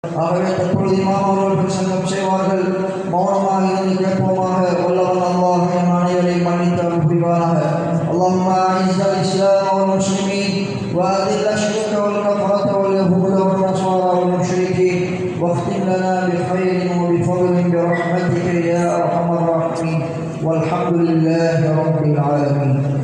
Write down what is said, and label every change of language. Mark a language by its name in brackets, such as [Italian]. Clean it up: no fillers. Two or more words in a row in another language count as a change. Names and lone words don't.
[Tamil] ஆகவே தற்பொழுது இமாம் அவர்கள் சங்கம் செய்வார்கள். மௌனமாக இருந்து கேட்போமாக. வல்லவன் அல்லாஹ் என் அனைவரையும் மன்னித்து அருள் புரிவானாக. [Arabic] اللهم أعز الإسلام والمسلمين وأذل الشرك والكفرة واليهود والنصارى والمشركين واختم لنا بخير وبفضل برحمتك يا أرحم الراحمين والحمد لله رب العالمين.